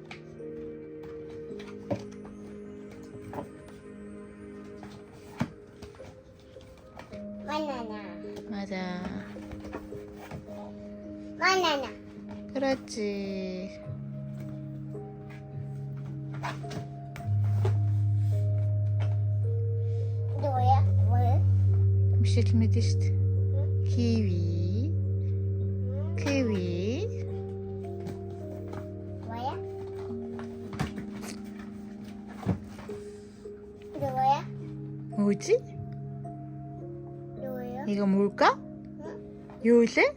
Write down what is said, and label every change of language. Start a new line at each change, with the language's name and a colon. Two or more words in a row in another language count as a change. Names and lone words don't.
Korean: 바나나 맞아. 바나나 그렇지. 이거야? 뭐야?
Mongolian: Мишель мэдэн шүү дээ.
Korean: Kiwi. 뭐야? 이거야? 뭐지? 이거야? 이거 뭘까? 요새?